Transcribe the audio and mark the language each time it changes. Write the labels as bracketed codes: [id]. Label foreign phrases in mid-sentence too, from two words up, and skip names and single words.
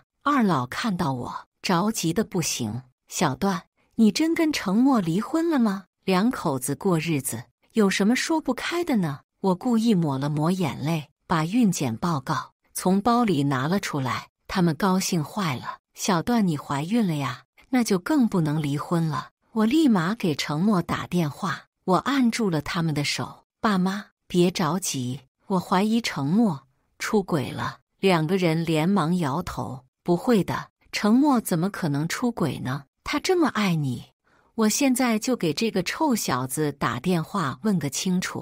[zh] 二老看到我，着急得不行：小段，你真跟程默離婚了嗎？2口子過日子，有什麼說不開的呢？我故意抹了抹眼淚，把孕檢報告從包裡拿了出來。他們高興壞了：小段，你懷孕了呀？那就更不能離婚了。我立馬給程默打電話，我按住了他們的手：爸媽，別着急，我懷疑程默出軌了。2個人連忙搖頭：不會的，程默怎麼可能出軌呢？他這麼愛你，我現在就給這個臭小子打電話問個清楚。